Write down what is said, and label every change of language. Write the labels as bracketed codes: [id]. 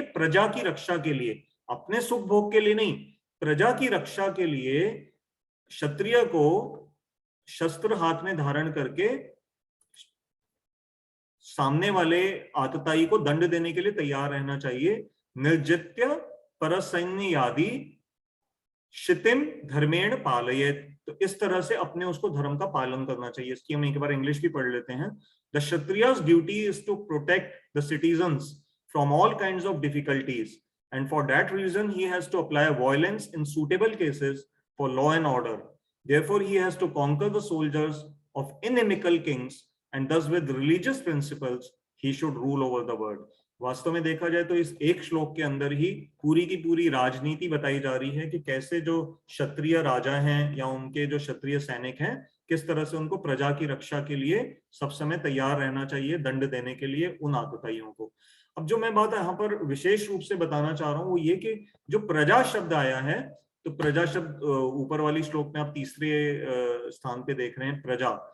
[hi] प्रजा की रक्षा के लिए, अपने सुख भोग के लिए नहीं, प्रजा की रक्षा के लिए क्षत्रिय को शस्त्र हाथ में धारण करके सामने वाले आतताई को दंड देने के लिए तैयार रहना चाहिए। [sa] निर्जित्य परसैन्य यादि क्षितिम धर्मेण पालयेत। [hi] तो इस तरह से अपने उसको धर्म का पालन करना चाहिए। इसकी हम एक बार इंग्लिश भी पढ़ लेते हैं। [en] The Kshatriya's duty is to protect the citizens from all kinds of difficulties, and for that reason he has to apply violence in suitable cases for law and order. Therefore he has to conquer the soldiers of inimical kings, and thus with religious principles he should rule over the world. [hi] वास्तव में देखा जाए तो इस एक श्लोक के अंदर ही पूरी की पूरी राजनीति बताई जा रही है कि कैसे जो क्षत्रिय राजा हैं या उनके जो क्षत्रिय सैनिक हैं, किस तरह से उनको प्रजा की रक्षा के लिए सब समय तैयार रहना चाहिए, दंड देने के लिए उन आतताइयों को। अब जो मैं बात यहाँ पर विशेष रूप से बताना चाह रहा हूँ वो ये कि जो प्रजा शब्द आया है, तो प्रजा शब्द ऊपर वाली श्लोक में आप तीसरे स्थान पे देख रहे हैं, प्रजा।